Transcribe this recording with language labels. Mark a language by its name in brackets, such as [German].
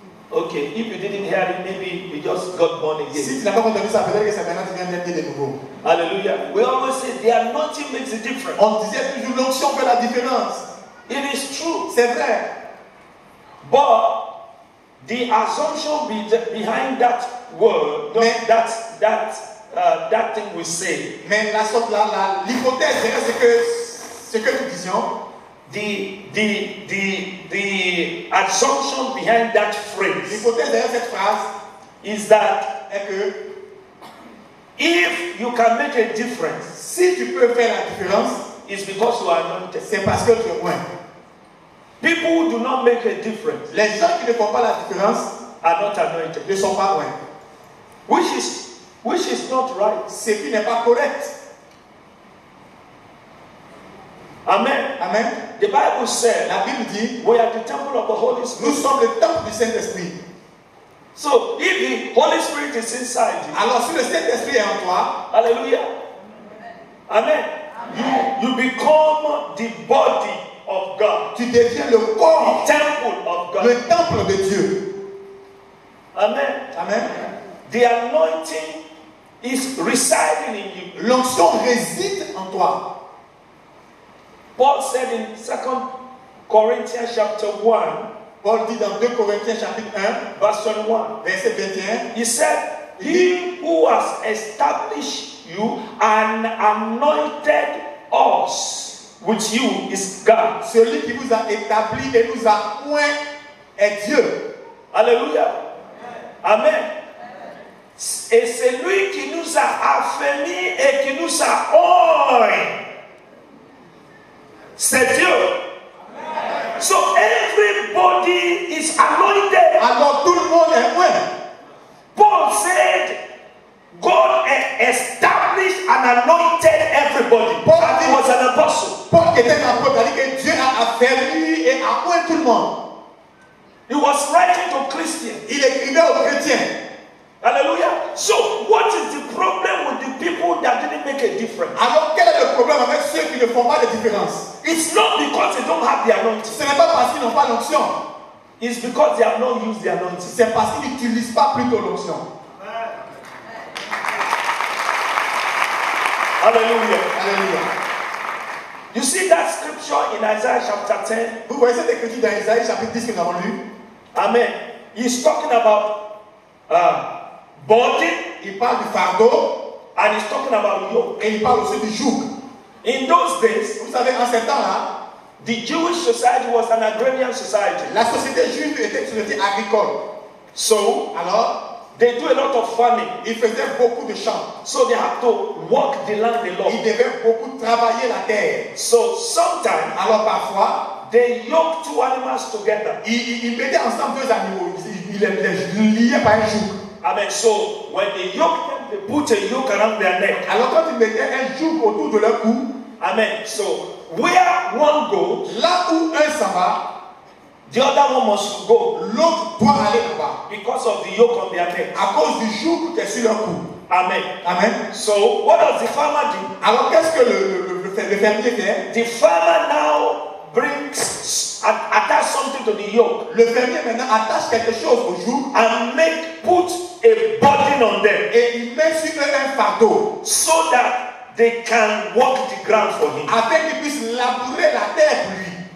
[English] Okay, if you didn't hear it, maybe you just got born [French] Si [English] again. [French] tu n'as pas entendu ça, peut-être que c'est maintenant que tu viens d'être né de nouveau. [English] Hallelujah. We always say the anointing makes a difference. [French] On disait toujours l'onction fait la différence. [English] It is true. [French] C'est vrai. [English] But the assumption behind that word, that thing we say, [French] Mais l'hypothèse derrière ce que nous disions, [English] the assumption behind that phrase [French] l'hypothèse derrière cette phrase [English] is that [French] est que [English] if you can make a difference, [French] si tu peux faire la différence, [English] it's because you are anointed. [French] c'est parce que tu es loin. [English] People who do not make a difference [French] Les gens qui ne font pas la différence [English] are not anointed, [French] ne sont pas loin. [English] which is not right. [French] Ce qui n'est pas correct. [English] Amen. [French] Amen. [English] The Bible said [French] La Bible dit, [English] we are the temple of the Holy [French] nous [English] Spirit. [French] sommes le temple du Saint-Esprit. [English] So if the Holy Spirit is inside you, [French] Alors si le Saint-Esprit est en toi, [English] hallelujah, amen, you become the body of God, [French] tu deviens le corps, [English] the temple of God. [French] le temple de Dieu. [English] Amen. [French] Amen. [English] The anointing is residing in you. [French] L'onction réside en toi. [English] Paul said in 2 Corinthians chapter 1, [French] Paul dit dans 2 Corinthiens chapitre 1, [English] verse 21, [French] verset 21, [English] he said, he who has established you and anointed us with you is God. [French] celui qui vous a établi et nous a oint est Dieu. Alléluia. Amen. Et c'est lui qui nous a affermis et qui nous a oint. C'est Dieu. [English] So everybody is anointed. [French] Alors tout le monde est oint. [English] Paul said, God established and anointed everybody. [French] Paul [English] And he was an apostle. [French] Paul qui était un apôtre, a dit que Dieu a affermi et a oint tout le monde. [English] He was writing to Christians. [French] Il écrivait aux chrétiens. [English] Hallelujah. So what is the problem with the people that didn't make a difference? [French] Alors quel est le problème avec ceux qui ne font pas de différence? [English] It's not because they don't have the anointing. [French] Ce n'est pas parce qu'ils n'ont pas l'onction. [English] It's because they have not used the anointing. [French] C'est parce qu'ils n'utilisent pas plutôt l'onction. [English] Hallelujah. [French] Alléluia. [English] You see that scripture in Isaiah chapter 10? [French] Vous voyez cette écriture dans Isaïe chapitre 10 que nous avons lu? [English] Amen. He's talking about body [French] Il parle du fardeau [English] and he's talking about yoke. [French] et il parle aussi du joug. [English] In those days, [French] Vous savez, en ces temps-là, [English] the Jewish society was an agrarian society. [French] la société juive était une société agricole. [English] So [French] Alors, [English] they do a lot of farming. [French] ils faisaient beaucoup de champs. [English] So they have to work the land a lot. [French] Ils devaient beaucoup travailler la terre. [English] So sometimes [French] Alors parfois, [English] they yoke two animals together. [French] ils mettaient ensemble deux animaux. Ils les liaient par un joug. [English] Amen. So when they yoke them, they put a yoke around their neck. [French] Alors quand ils mettaient un joug autour de leur cou, [English] Amen. So where one goes, [French] là où un s'en va, [English] the other one must go [French] l'autre doit aller là-bas. [English] because of the yoke on their neck. [French] À cause du joug qui est sur leur cou. [English] Amen. [French] Amen. [English] So what does the farmer do? [French] Alors qu'est-ce que le fermier fait? [English] The farmer now brings attach something to the yoke [French] Le fermier maintenant attache quelque chose au joug [English] and put a burden on them [French] et il met sur eux un fardeau [English] so that they can walk the ground for him. [French] afin qu'il puisse labourer la terre pour lui.